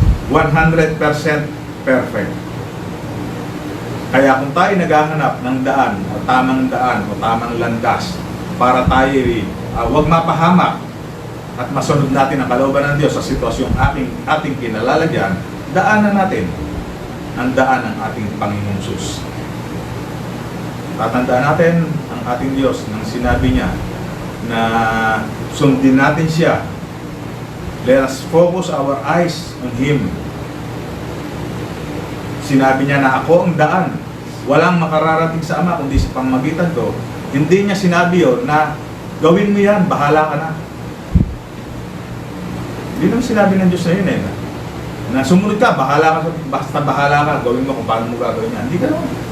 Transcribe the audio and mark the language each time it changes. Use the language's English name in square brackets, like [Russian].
[English] 100% perfect. [Filipino] Kaya kung tayo naghahanap ng daan o tamang landas para tayo huwag mapahamak at masunod natin ang kalooban ng Diyos sa sitwasyong ating kinalalagyan, daanan natin ang daan ng ating Panginoong Sus. Tatandaan natin ang ating Diyos nang sinabi niya na sundin natin siya. [English] Let us focus our eyes on Him. [Filipino] Sinabi niya na ako ang daan. Walang makararating sa Ama kundi sa pamamagitan ko. Hindi niya sinabi yun na gawin mo yan, bahala ka na. Hindi naman sinabi ng Diyos na yun na sumunod ka, bahala ka, basta bahala ka, gawin mo kung paano mo gagawin yan. Hindi ka naman.